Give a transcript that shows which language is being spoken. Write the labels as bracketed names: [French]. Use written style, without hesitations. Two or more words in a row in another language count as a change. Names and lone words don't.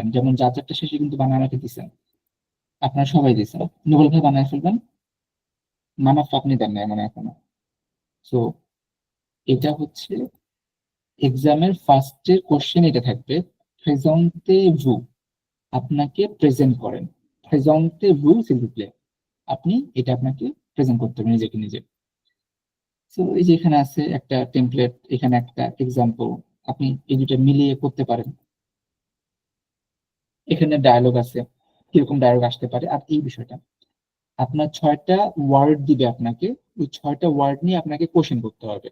[Bangla] যেমন যার যারটা শেষে কিন্তু বানায় আমাকে দিচ্ছেন, আপনারা সবাই দিচ্ছেন, নোবেল ভাই বানায় ফেলবেন, মানাফ আপনি দেন না মানে এখনো। সো এটা হচ্ছে এক্সামের ফার্স্টের কোশ্চেন এটা থাকবে, [French] présentez vous, [Bangla] আপনাকে প্রেজেন্ট করেন, [French] présentez vous s'il vous plaît, [Bangla] আপনি এটা আপনাকে প্রেজেন্ট করতে হবে নিজেকে নিজে। তো এই যে এখানে আছে একটা টেমপ্লেট, এখানে একটা এক্সাম্পল, আপনি এই দুটো মিলিয়ে করতে পারেন। এখানে ডায়ালগ আছে, কিরকম ডায়ালগ আসতে পারে। আর এই বিষয়টা আপনার 6টা ওয়ার্ড দিবে আপনাকে, ওই 6টা ওয়ার্ড নিয়ে আপনাকে কোশ্চেন করতে হবে।